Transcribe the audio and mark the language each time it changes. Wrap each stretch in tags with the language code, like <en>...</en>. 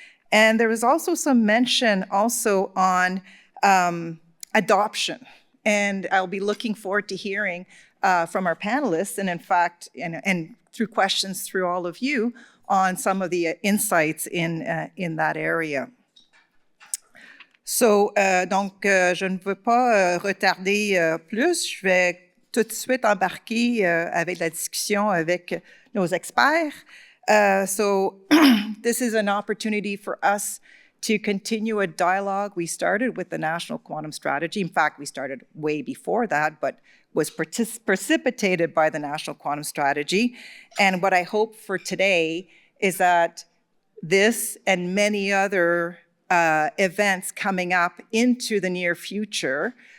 <en>And there was also some mention also on adoption. And I'll be looking forward to hearing from our panelists, and in fact, and through questions through all of you, on some of the insights in that area.</en> <fr>So, donc, je ne veux pas retarder plus. Je vais tout de suite embarquer avec la discussion avec nos experts.</fr> <en>So this is an opportunity for us to continue a dialogue we started with the National Quantum Strategy. In fact, we started way before that, but was precipitated by the National Quantum Strategy. And what I hope for today is that this and many other events coming up into the near future</en>